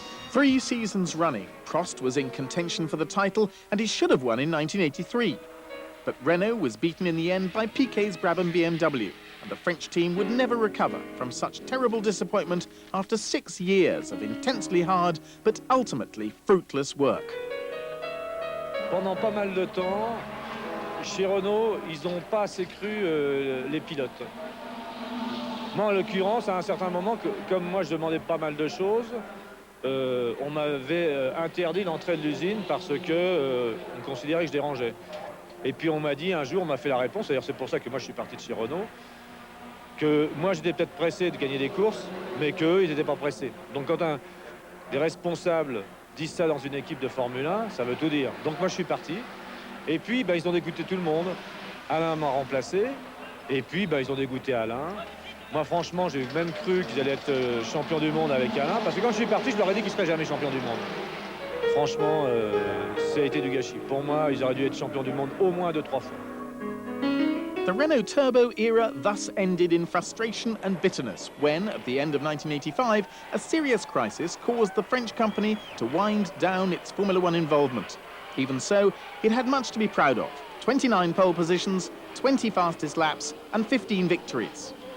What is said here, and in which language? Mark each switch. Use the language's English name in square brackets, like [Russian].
[English] 3 seasons running, Prost was in contention for the title, and he should have won in 1983. But Renault was beaten in the end by Piquet's Brabham BMW, and the French team would never recover from such terrible disappointment after 6 years of intensely hard but ultimately fruitless work. [French] Pendant pas mal de temps, chez Renault, ils n'ont pas assez cru les pilotes. Moi, en l'occurrence, à un certain moment, comme moi je demandais pas mal de choses, on m'avait interdit l'entrée de l'usine parce que on considérait que je dérangeais. Et puis on m'a dit un jour, on m'a fait la réponse, d'ailleurs c'est pour ça que moi je suis parti de chez Renault, que moi j'étais peut-être pressé de gagner des courses, mais qu'eux ils n'étaient pas pressés. Donc quand des responsables disent ça dans une équipe de Formule 1, ça veut tout dire. Donc moi je suis parti, et puis ils ont dégoûté tout le monde. Alain m'a remplacé, et puis ils ont dégoûté Alain. Moi, franchement, j'ai même cru qu'ils allaient être champions du monde avec Alain, parce que quand je suis parti, je leur ai dit qu'ils ne seraient jamais champions du monde. Franchement, ça a été du gâchis. Pour moi, ils auraient dû être champions du monde au moins 2-3 fois. [English] The Renault Turbo era thus ended in frustration and bitterness when, at the end of 1985, a serious crisis caused the French company to wind down its Formula One involvement. Even so, it had much to be proud of. 29 pole positions, 20 fastest laps, and 15 victories.